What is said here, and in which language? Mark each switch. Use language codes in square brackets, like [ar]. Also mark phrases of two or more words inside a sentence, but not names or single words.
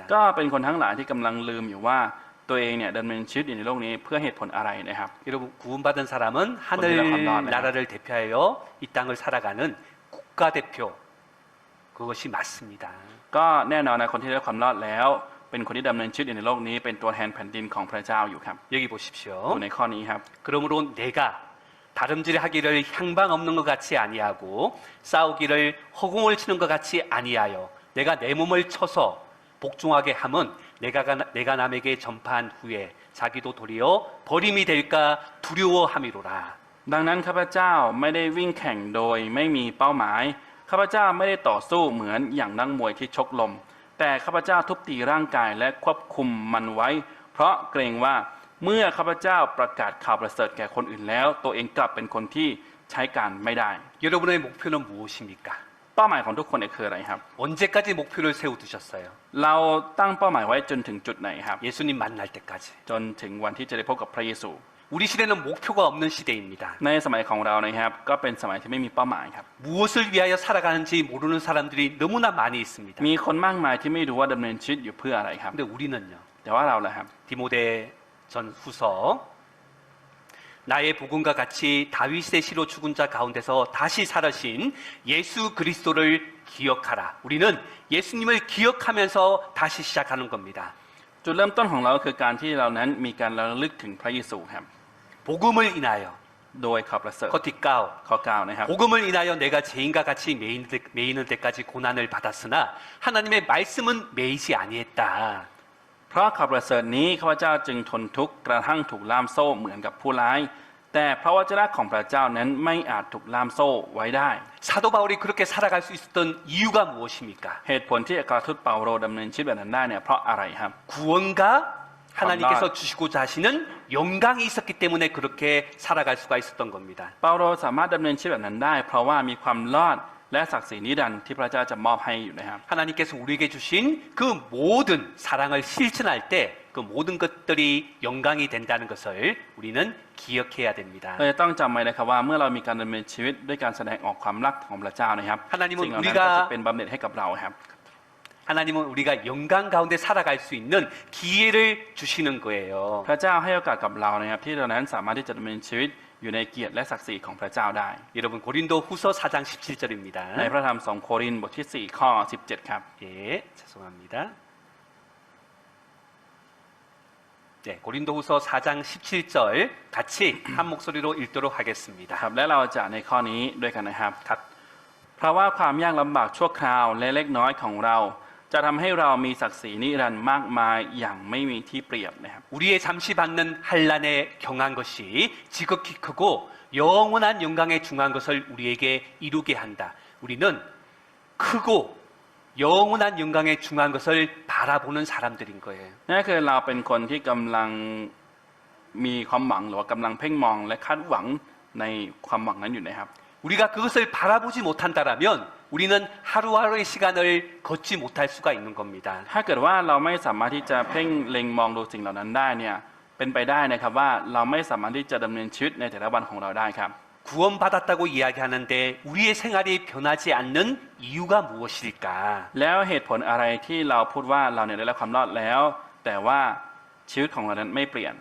[th] ก็เป็นคนทั้งหลายที่กำลังลืมอยู่ว่าตัวเองเนี่ยดำเนินชีวิตอยู่ในโลกนี้เพื่อเหตุผลอะไรนะครับ [ko] 여러분 구원받은 사람은 하늘 나라를 대표하여 이 땅을 살아가는 국가대표 그것이 맞습니다. [th] ก็แน่นอนนะคนที่ได้ความรอดแล้วเป็นคนที่ดำเนินชีวิตอยู่ในโลกนี้เป็นตัวแทนแผ่นดินของพระเจ้าอยู่ครับ [ko] 여기 [th] ดู [ko] 보십시오. [th] ในข้อนี้ครับ [ko] 그러므로 내가 다름질하기를 향방 없는 것 같이 아니하고 싸우기를 허공을 치는 것 같이 아니하여 내가 내 몸을 쳐서 복종하게 함은 내가 남에게 전파한 후에 자기도 도리어 버림이 될까 두려워함이로라. [th] ดังนั้นข้าพเจ้าไม่ได้วิ่งแข่งโดยไม่มีเป้าหมายข้าพเจ้าไม่ได้ต่อสู้เหมือนอย่างนักมวยที่ชกลมแต่ข้าพเจ้าทุบตีร่างกายและควบคุมมันไว้ เพราะเกรงว่าเมื่อข้าพเจ้าประกาศข่าวประเสริฐแก่คนอื่นแล้ว ตัวเองกลับเป็นคนที่ใช้การไม่ได้ [ko] 여러분의 목표는 무엇입니까? [th] เป้าหมายของทุกคนคืออะไรครับ [ko] 언제까지 목표를 세워두셨어요? [th] เราตั้งเป้าหมายไว้จนถึงจุดไหนครับ [ko] 예수님 만날 때까지. [th] จนถึงวันที่จะได้พบกับพระเยซู [ko] 우리 시대는 목표가 없는 시대입니다. [th] ในสมัยของเรานะครับก็เป็นสมัยที่ไม่มีเป้าหมายครับ [ko] 무엇을 위하여 살아가는지 모르는 사람들이 너무나 많이 있습니다. [th] มีคนมากมายที่ไม่รู้ว่าดำเนินชีวิตอยู่เพื่ออะไรครับ [ko] 근데 우리는요. [th] แต่ว่าเราล่ะครับ [ko] 디모데 전 후서 나의 복음과 같이 다윗의 시로 죽은 자 가운데서 다시 살으신 예수 그리스도를 기억하라. 우리는 예수님을 기억하면서 다시 시작하는 겁니다. [th] จุดเริ่มต้นของเราคือการที่เรานั้นมีการระลึกถึงพระเยซูครับ [ko] 복음을 인하여 [th] โดยข่าวประเสริฐ ข้อ ที่ เก้า ข้อ9นะครับ [ko] 복음을 인하여 내가 죄인과 같이 매이는 데까지 고난을 받았으나 하나님의 말씀은 매이지 아니했다. [th] เพราะข่าวประเสริฐนี้ข้าพเจ้าจึงทนทุกข์กระทั่งถูกล่ามโซ่เหมือนกับผู้ร้าย แต่พระวจนะของพระเจ้านั้นไม่อาจถูกล่ามโซ่ไว้ได้ [ko] 사도 바울이 그렇게 살아갈 수 있었던 이유가 무엇입니까? [th] เหตุผลที่อัครทูตเปาโลดำเนินชีวิตแบบนั้นได้เนี่ยเพราะอะไรครับ [ko] 구원과 하나님께서 주시고자 하시는 영광이 있었기 때문에 그렇게 살아갈 수가 있었던 겁니다. [th] เปาโลสามารถดำเนินชีวิตแบบนั้นได้ เพราะว่ามีความรอดและศักดิ์ศรีนิรันดร์ที่พระเจ้าจะมอบให้อยู่นะครับ [ko] 하나님께서 우리에게 주신 그 모든 사랑을 실천할 때 그 모든 것들이 영광이 된다는 것을 우리는 기억해야 됩니다. [th] เราจะต้องจำไว้นะครับว่าเมื่อเรามีการดำเนินชีวิตด้วยการแสดงออกความรักของพระเจ้านะครับ [ko] 하나님은 [th] สิ่งเหล่านั้น [ko] 우리가 [th] ก็จะเป็นบำเหน็จให้กับเราครับ [ko] 하나님은 우리가 영광 가운데 살아갈 수 있는 기회를 주시는 거예요. [th] พระเจ้าให้โอกาสกับเรานะครับที่เรานั้นสามารถที่จะดำเนินชีวิตอยู่ในเกียรติและศักดิ์ศรีของพระเจ้าได้ [ko] 여러분 고린도 후서 4장 17절입니다. [th] ในพระธรรม2 โครินธ์บทที่ 4 ข้อ 17 ครับ [ko] 예, 죄송합니다. 네, 고린도 후서 4장 17절 같이 한 목소리로 읽도록 ค 하겠습니다. [th] รับและเราจะในข้อนี้ด้วยกันนะครับครับเพราะว่าความยากลำบากชั่วคราวและเล็กน้อยของเรา จะทำให้เรามีศักดิ์ศรีนิรันดร์มากมายอย่างไม่มีที่เปรียบนะครับ [ko] 우리의 잠시 받는 환난에 경한 것이 지극히 크고 영원한 영광에 중한 것을 우리에게 이루게 한다. 우리는 크고 영원한 영광에 중한 것을 바라보는 사람들인 거예요. [th] นั่นคือเราเป็นคนที่กำลังมีความหวังหรือว่ากำลังเพ่งมองและคาดหวังในความหวังนั้นอยู่นะครับ [ko] 우리가 그것을 바라보지 못한다라면 우리는 하루하루의 시간을 걷지 못할 수가 있는 겁니다. [th] ถ้าเกิดว่าเราไม่สามารถที่จะเพ่งเล็งมองดูสิ่งเหล่านั้นได้เนี่ยเป็นไปได้นะครับว่าเราไม่สามารถที่จะดำเนินชีวิตในแต่ละวันของเราได้ครับ [ko] 구원받았다고 이야기하는데 우리의 생활이 변하지 않는 이유가 무엇일까? [th] แล้วเหตุผลอะไรที่เราพูดว่าเราเนี่ยได้รับความรอดแล้ว แต่ว่าชีวิตของเรานั้นไม่เปลี่ยน